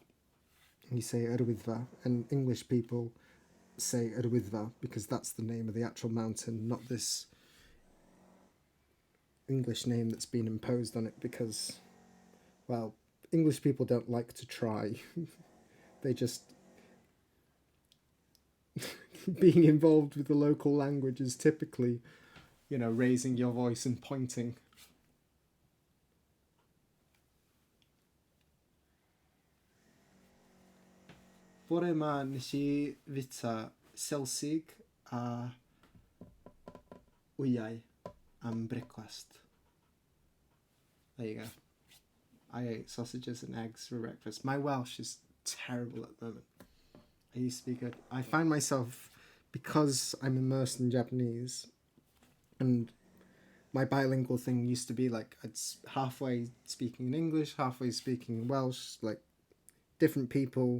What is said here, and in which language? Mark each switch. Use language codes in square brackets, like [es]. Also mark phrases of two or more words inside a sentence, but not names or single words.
[en] You say Yr Wyddfa, and English people say Yr Wyddfa because that's the name of the actual mountain, not this English name that's been imposed on it because, well, English people don't like to try. They just being involved with the local language is typically, raising your voice and pointing. [cy] Bore yma nes I fita Selsig a wyau am breakfast. [en] There you go. I ate sausages and eggs for breakfast. My Welsh is terrible at the moment. I used to be good. I find myself, because I'm immersed in Japanese, and my bilingual thing used to be like I'd halfway speaking in English, halfway speaking in Welsh, like different people.